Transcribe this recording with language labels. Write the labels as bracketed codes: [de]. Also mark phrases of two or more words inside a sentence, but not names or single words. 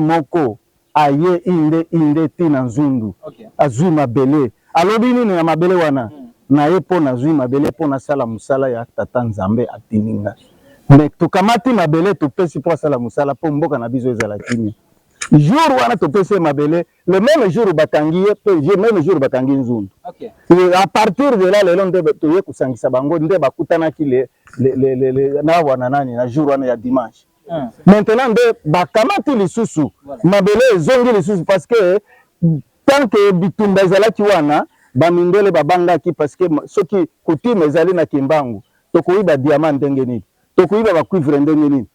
[ln] moko aye inde tina nzundu azwi mabele alobi nini na mabele wana na ye mpo nazwi mabele mpo nasala mosala ya tata nzambe atininga me tokamati mabele topesi mpo asala mosala mpo mboka na biso ezala kimia jour wana topesi mabele [fr] le même jour [ln] bakangi ye mpe [fr] même jour [ln] bakangi nzundu [fr] à partir de là [ln] lelo nde toye kosangisa bango nde bakutanaki na wana nani na jour wana ya dimanche maintenant nde bakamati lisusu mabele ezongi lisusu [fr] parce que tant que [ln] bitumba ezalaki wana bamindele babangaki [fr] parce que [ln] soki kutime ezali na Kimbangu tokoyiba diamant ndenge nini tokoyiba bacuivre ndenge nini